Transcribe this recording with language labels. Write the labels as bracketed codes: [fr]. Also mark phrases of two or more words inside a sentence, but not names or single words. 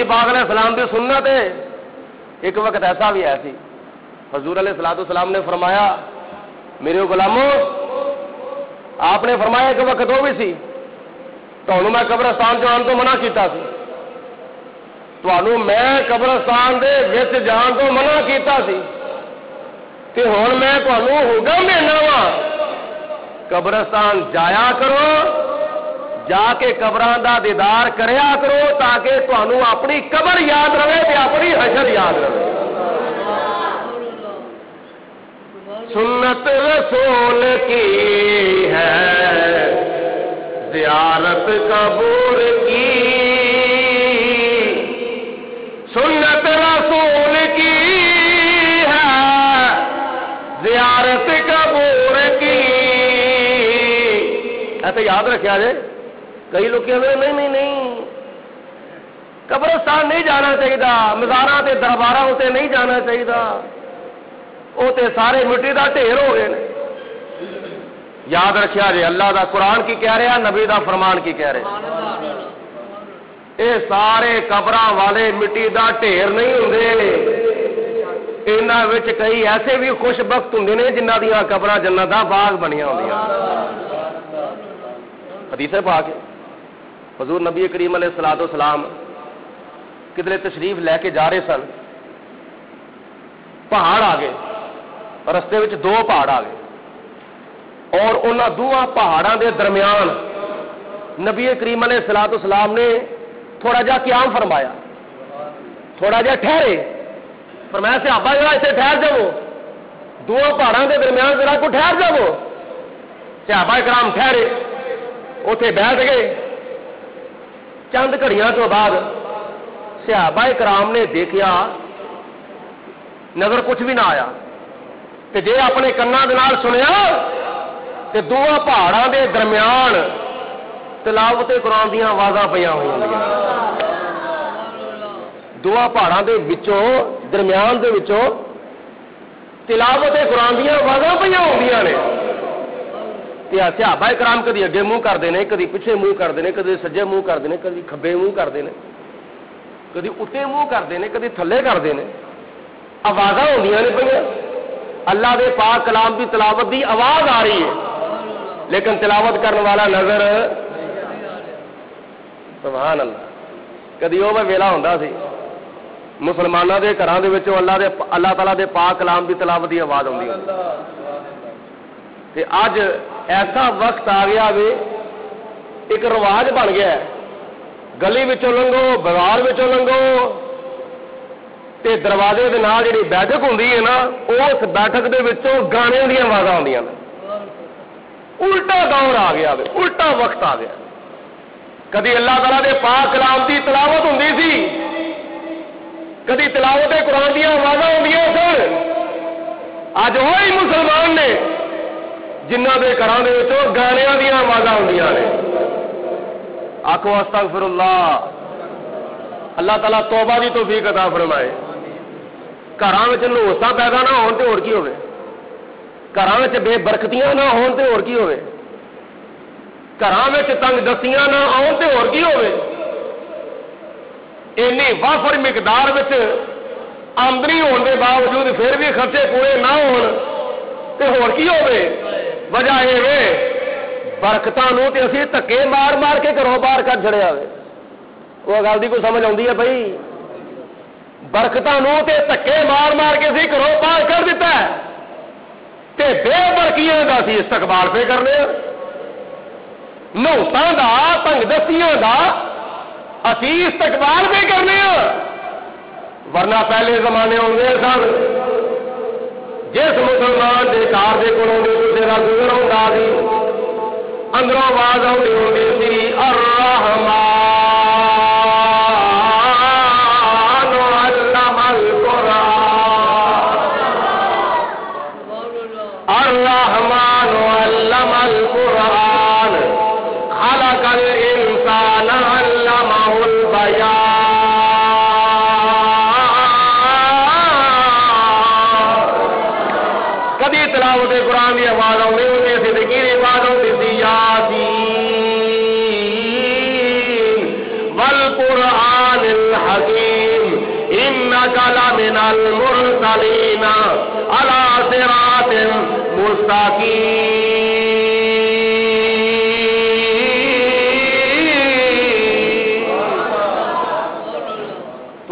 [ur] پاک [ar] علیہ السلام [ur] دی سنت ہے ایک وقت ایسا بھی ایسی حضور [ar] علیہ الصلوۃ والسلام [ur] نے فرمایا میرے [pa] غلاموں آپ نے فرمایا ایک وقت وہ بھی سی تانوں میں قبرستان جان تو منع کیتا سی تانوں میں قبرستان دے وچ جان تو منع کیتا سی تے ہن میں تانوں حکم دینا وا قبرستان جایا کرو جا کے قبراں دا دیدار کریا کرو تاکہ تانوں اپنی قبر یاد رہے تے اپنی حشر یاد رہے [ur] سنت رسول کی ہے زیارت قبور کی سنت رسول کی ہے زیارت قبور کی ایسے یاد رکھا جائے کئی لوگ کہتے ہیں نہیں قبرستان نہیں جانا چاہیے [pa] مزاراں تے درباراں تے نہیں جانا چاہیے وہ تے سارے مٹی دا ڈھیر ہو گئے یاد رکھیا جی اللہ دا قرآن کی کہہ رہا نبی دا فرمان کی کہہ رہے اے سارے قبراں والے مٹی دا ڈھیر نہیں ہوندے انہاں وچ کئی ایسے بھی خوش بخت ہوندے نے جنہاں دیاں قبراں جنت دا باغ بنیاں ہوندیاں حدیث پاک حضور نبی کریم [ar] علیہ الصلوۃ والسلام [pa] کدھر تشریف لے کے جا رہے سن پہاڑ آ گئے رستے وچ دو پہاڑ آ گئے اور انہاں دوہاں پہاڑاں دے درمیان نبی کریم [ar] علیہ الصلوۃ والسلام [pa] نے تھوڑا جا قیام فرمایا تھوڑا جا ٹھہرے فرمایا صحابہ ذرا اسے ٹھہر جاؤ دوہاں پہاڑاں دے درمیان ذرا کو ٹھہر جاؤ صحابہ کرام ٹھہرے اوتھے بیٹھ گئے چند گھڑیاں تو بعد صحابہ کرام نے دیکھا نظر کچھ بھی نہ آیا تے جے اپنے کنا دے نال سنیا تے دوہاں پہاڑاں دے درمیان تلاوت قرآن دیاں آوازاں پیاں ہوندیاں دوہاں پہاڑاں دے وچوں درمیان دے وچوں تلاوت قرآن دیاں آوازاں پیاں ہوندیاں نے تے صحابہ کرام کدی اگے منہ کردے نے کدی پیچھے منہ کردے نے کدی سجے منہ کردے نے کدی کھبے منہ کردے نے کدی اتے منہ کردے نے کدی تھلے کردے نے آوازاں ہوندیاں نے پئیاں اللہ دے پاک کلام دی تلاوت دی آواز آ رہی ہے لیکن تلاوت کرنے والا نظر [ar] سبحان اللہ [pa] کدی وہ ویلا ہوندا سی مسلماناں دے گھراں دے وچوں اللہ تعالیٰ دے پاک کلام دی تلاوت دی آواز آندی تے اج ایسا وقت آ گیا وے ایک رواج بن گیا ہے گلی وچوں لنگو بازار وچوں لنگو تے دروازے دے نال جڑی بیٹھک ہوندی ہے نا اس بیٹھک دے وچوں گانے دی آوازاں آندیاں نے الٹا دور آ گیا وے الٹا وقت آ گیا کدی اللہ تعالیٰ دے پاک کلام دی تلاوت ہوندی سی کدی تلاوت قرآن دی آوازاں ہوندیاں سن اج وہی مسلمان نے جنہاں دے گھراں دے وچوں گانیاں دی آوازاں ہوندیاں نے آکھو [ar] استغفر اللہ [pa] اللہ تعالیٰ توبہ دی توفیق عطا فرمائے گھراں وچ نوساں پیدا نہ ہون تے ہور کی ہوے گھراں وچ بے برکتیاں نہ ہون تے ہور کی ہوے گھراں وچ تنگ دستیاں نہ آؤن تے ہور کی ہوے اینی وافر مقدار وچ آمدنی ہون دے باوجود پھر بھی خرچے پورے نہ ہون تے ہور کی ہوے وجہ یہ وے برکتاں نوں تے اسی دھکے مار مار کے گھروں باہر کر چھڑیا ہوئے وہ گل دی کوئی سمجھ آتی ہے بھائی برکتاں نوں تے دھکے مار مار کے اسی گھروں باہر کر دیتا ہے تے بے برکیاں دا اسی استقبال پہ کرنے نوتاں دا تنگ دستیاں دا اسی استقبال پہ کرنے ورنہ پہلے زمانے ہوندے سن جس مسلمان دے کار دے کولوں کسے دا گزر ہوندا سی اندروں آواز آتی ہوتی سی [ar] الرحمن علم القرآن، الرحمن علم القرآن، خلق الانسان علمہ البیان۔ [pa] کدی تلاوت قرآن کی آواز آتی ہوتی سی تے کی آواز آتی سی [ar] یاسین والقرآن الحکیم انک لمن المرسلین علی صراط مستقیم۔